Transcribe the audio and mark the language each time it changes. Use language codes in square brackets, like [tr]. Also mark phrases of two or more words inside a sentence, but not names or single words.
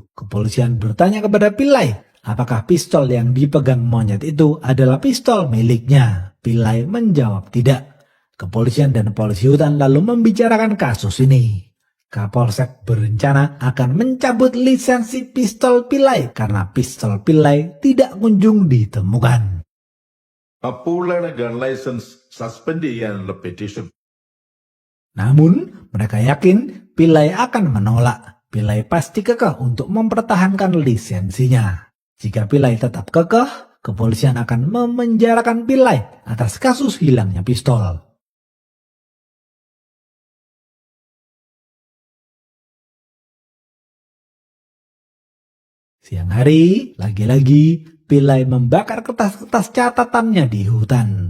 [id] Kepolisian bertanya kepada Pillai, apakah pistol yang dipegang monyet itu adalah pistol miliknya? Pillai menjawab tidak. Kepolisian dan polisi hutan lalu membicarakan kasus ini. Kapolsek berencana akan mencabut lisensi pistol Pillai karena pistol Pillai tidak kunjung ditemukan. [ml] അപ്പോഴാണ് [en] gun license suspend [ml] ചെയ്യാനുള്ള പെറ്റീഷൻ. [id] Namun, mereka yakin Pillai akan menolak. Pillai pasti kekeh untuk mempertahankan lisensinya. Jika Pillai tetap kekeh, kepolisian akan memenjarakan Pillai atas kasus hilangnya pistol. Siang hari, lagi-lagi Pillai membakar kertas-kertas catatannya di hutan.